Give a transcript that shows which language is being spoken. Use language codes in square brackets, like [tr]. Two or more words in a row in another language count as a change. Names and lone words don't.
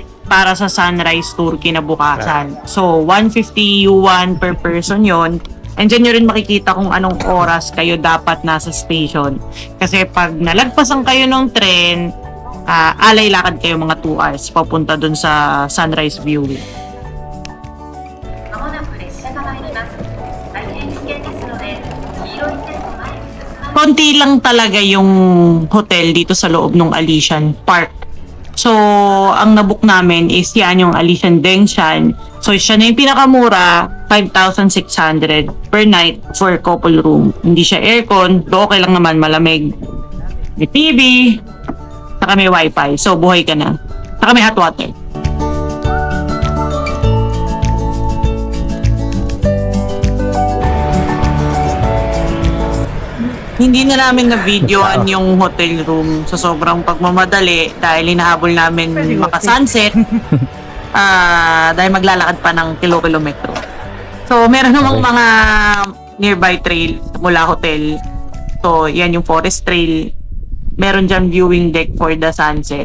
[tl] para sa [en] sunrise tour [tl] kinabukasan. [en] So, 150 yuan per person yon. [tl] And dyan nyo rin makikita kung anong oras kayo dapat nasa station. Kasi pag nalagpasan kayo ng tren, alay lakad kayo mga 2 hours papunta dun sa [en] sunrise viewing. [ja] まもなく列車が参ります。大変危険ですので、黄色い線の前に進まない。 [tl] Konti lang talaga yung hotel dito sa loob ng Alishan Park. So, ang nabook namin is yan yung Alishan Dengshan. So, siya na yung pinakamura, 5,600 per night [en] for couple room. [tl] Hindi siya aircon, do okay lang naman, malamig. May TV, saka may wifi. So, buhay ka na. Saka may hot water. Hindi na namin na-videoan yung hotel room sa sobrang pagmamadali dahil hinahabol namin maka-sunset dahil maglalakad pa ng kilo-kilometro. So, meron namang mga [en] nearby trail [tl] mula hotel. So, yan yung [en] forest trail. [tl] Meron dyan [en] viewing deck for the sunset.